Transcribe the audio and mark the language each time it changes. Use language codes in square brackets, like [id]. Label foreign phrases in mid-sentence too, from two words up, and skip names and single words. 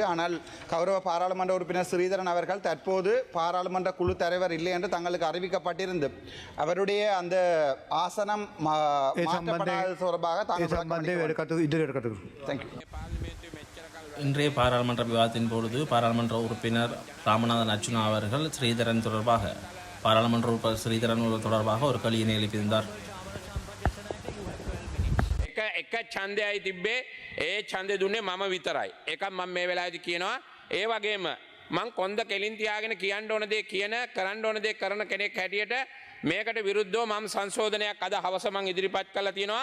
[ta] ஆனால் கௌரவ பாராளுமன்ற உறுப்பினர் ஸ்ரீதரன் அவர்கள் தற்போது பாராளுமன்ற குழு தலைவர் இல்லை என்று தங்களுக்கு அறிவிக்கப்பட்டிருந்து அவருடைய அந்த ஆசனம் தொடர்பாக இன்றைய பாராளுமன்ற விவாதத்தின் பொழுது பாராளுமன்ற உறுப்பினர் ராமநாதன் அர்ச்சுனா அவர்கள் ஸ்ரீதரன் தொடர்பாக பாராளுமன்ற உறுப்பினர் ஸ்ரீதரன் தொடர்பாக ஒரு கேள்வியினை எழுப்பியிருந்தார். [si] එක ඡන්දයයි තිබ්බේ ඒ ඡන්දෙ දුන්නේ මම විතරයි. ඒකත් මම මේ වෙලාවේදී කියනවා. ඒ වගේම මං කොන්ද කෙලින් තියාගෙන කියන්න ඕන දේ කියන කරන්න ඕන දේ කරන කෙනෙක් හැටියට මේකට විරුද්ධව මම සංශෝධනයක් අද හවස මං ඉදිරිපත් කළා තියෙනවා.